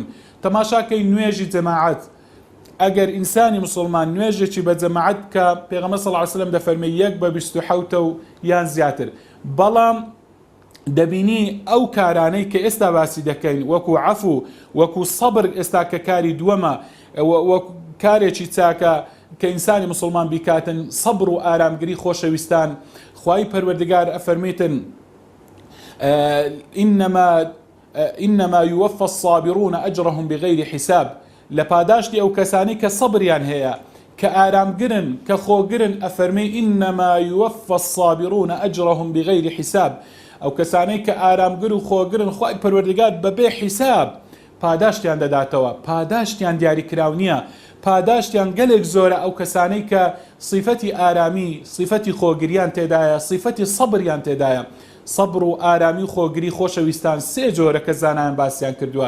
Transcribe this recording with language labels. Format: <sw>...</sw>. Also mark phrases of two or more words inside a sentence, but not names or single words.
<ckb>تەماشاکەی نوێژی جەماعەت، ئەگەر ئینسانی مسلمان نوێژێکی بە جەماعەت کە پێغەمبەر</ckb> <ar>صلی الله علیه وسلم</ar> <ckb>دەفەرمێ 1/27 و یان زیاتر، بەڵام دەبینی ئەو کارانەی کە ئێستا باسی دەکەین وەکو عەفو، وەکو سەبر، ئێستا کە کاری دووەمە، وەکو کارێکی چاکە کە ئینسانی مسلمان بیکاتن، سەبر و ئارامگری. خۆشەویستان، خوای پەروەردگار ئەفەرمێتن</ckb> <ar>إنما يوفى الصابرون أجرهم بغير حساب.</ar> <ckb>لە پاداشتی ئەو کەسانی کە سەبریان هەیە، کە ئارامگرن، کە خۆگرن، ئەفەرمێ</ckb> <ar>إنما يوفى الصابرون أجرهم بغير حساب.</ar> <ckb>ئەو کەسانەی کە ئارامگر و خۆگرن، خوای پەروەردگار بەبێ حیساب پاداشتیان دەداتەوە، پاداشتیان دیاریکراو نییە، پاداشتیان گەلێک زۆرە ئەو کەسانەی کە صیفەتی ئارامی، صیفەتی خۆگریان تێدایە، صیفەتی سەبریان تێدایە. سەبر و ئارامی و خۆگری خۆشەویستان سێ جۆرە کە زانایان باسییان کردووە.</ckb>